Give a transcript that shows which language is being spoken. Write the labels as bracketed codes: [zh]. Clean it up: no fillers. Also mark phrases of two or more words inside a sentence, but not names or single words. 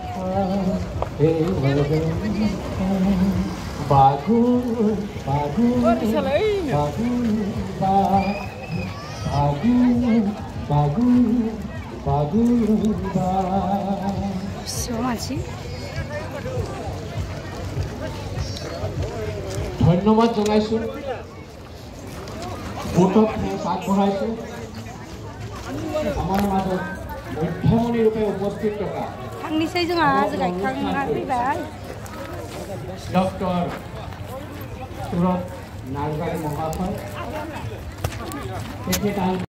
[as] Bagu, bagu, bagu, bagu, bagu, bagu, ধন্যবাদ জনাইছো ভোটত আগবঢ়াইছো আমাৰ মাজত মধ্যমণি ৰূপে উপস্থিত থকা [brx] थांनिसै जोंहा गायखांना फैबाय डॉक्टर सुरत नार्जारी महाशय